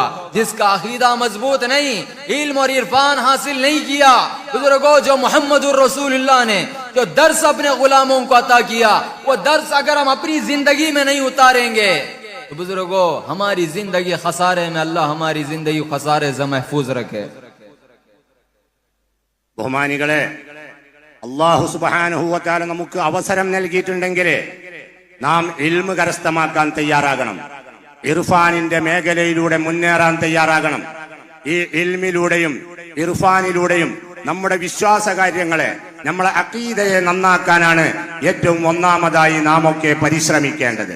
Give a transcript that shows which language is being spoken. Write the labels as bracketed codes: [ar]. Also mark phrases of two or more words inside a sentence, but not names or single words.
[hi] जिसका अकीदा मजबूत नहीं, इल्म और इरफान हासिल नहीं किया, बुजुर्गों, जो [ar] محمد رسول الله [hi] ने जो दर्स अपने गुलामों को अता किया, वो दर्स अगर हम अपनी जिंदगी में नहीं उतारेंगे तो बुजुर्गों, हमारी जिंदगी खसारे में, अल्लाह हमारी जिंदगी खसारे से महफूज रखे। [ml] ബഹുമാനികളെ, [ar] الله سبحانه وتعالى [ml] നമുക്ക് അവസരം നൽകിയിട്ടുണ്ടെങ്കിൽ നാം ഇൽമ് കരസ്ഥമാക്കാൻ തയ്യാറാകണം. ഇർഫാനിന്റെ മേഖലയിലൂടെ മുന്നേറാൻ തയ്യാറാകണം. ഈ ഇൽമിലൂടെയും ഇർഫാനിലൂടെയും നമ്മുടെ വിശ്വാസ കാര്യങ്ങളെ, നമ്മളെ അഖീദയെ നന്നാക്കാനാണ് ഏറ്റവും ഒന്നാമതായി നാം ഒക്കെ പരിശ്രമിക്കേണ്ടത്.